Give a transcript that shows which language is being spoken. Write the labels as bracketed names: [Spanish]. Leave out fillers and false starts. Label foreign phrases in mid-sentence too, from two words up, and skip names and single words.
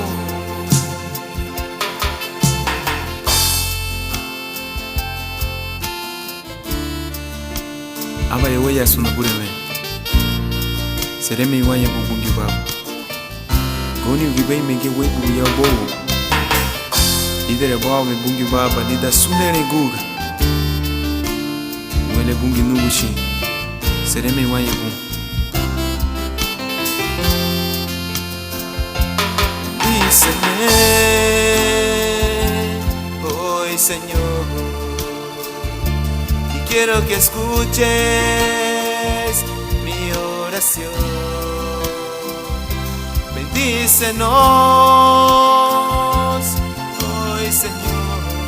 [Garifuna] Aba yewe ya sunabure me Sereme iwanya bubungi babu Goni ugibai mege webu ya bowo Idere bawa me bungi baba Nida sunere guga Mwele bungi nugushi Sereme iwanya bu [Spanish] Díseme Hoy Señor Quiero que escuches mi oración. Bendícenos hoy, Señor.